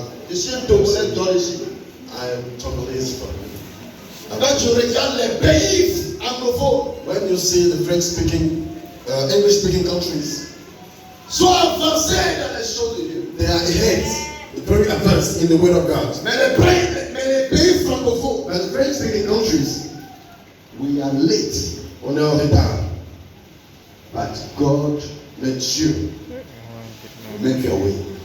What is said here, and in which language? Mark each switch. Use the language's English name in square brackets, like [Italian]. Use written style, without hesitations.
[French] Je suis un Togolais d'origine. [English] I am Togolese from. [French] Quand tu regardes les pays anglophones, [English] When you see the French-speaking, English-speaking countries, [French] sont avancés dans les choses de Dieu. [English] they are ahead, very advanced in the Word of God. [French] Mais les pays francophones, [English] But the French-speaking countries, we are late. [French] On est en retard. [English] But God, let Dieu make your way.